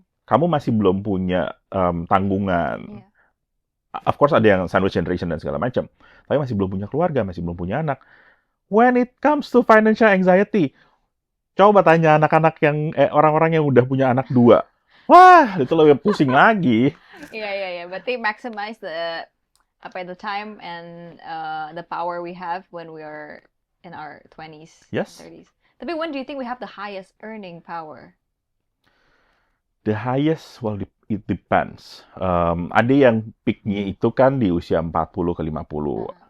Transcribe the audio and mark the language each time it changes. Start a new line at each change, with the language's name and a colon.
Indonesian: Kamu masih belum punya tanggungan.
English: Of course
Indonesian: ada yang sandwich generation dan segala macam. Tapi masih belum punya keluarga, masih belum punya anak.
English: When it comes to financial anxiety,
Indonesian: coba tanya anak-anak yang orang-orang yang udah punya anak 2. Wah, itu lebih pusing lagi. Iya.
English: Berarti maximize the time and the power we have when we are in our 20s, yes. 30s. Tapi when do you think we have the highest earning power? The highest, well, it depends.
Indonesian: Ada yang peak-nya itu kan di usia 40 ke 50.